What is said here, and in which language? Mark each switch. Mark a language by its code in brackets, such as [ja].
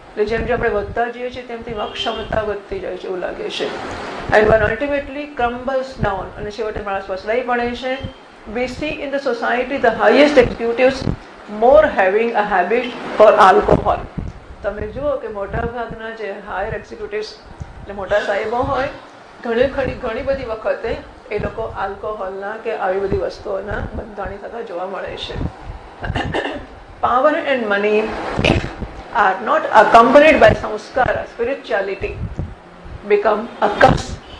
[gu] જેમ જે આપણે વધતા જઈએ છીએ તેમ તેમ અક્ષમતા વધતી જાય છે એવું લાગે છે. [en] And one ultimately crumbles down, [gu] અને છેવટે માણસ વસલાઈ પડે છે. [en] We see in the society the highest executives more having a habit for alcohol. [gu] તમે જુઓ કે મોટા ભાગના જે હાયર એક્ઝિક્યુટિવ્સ એટલે મોટા સાહેબો હોય, ઘણી બધી વખતે એ લોકો આલ્કોહોલના કે આવી બધી વસ્તુઓના બંધાણી થતા જોવા મળે છે. [en] Power and money are not accompanied by samskara, spirituality, become a curse.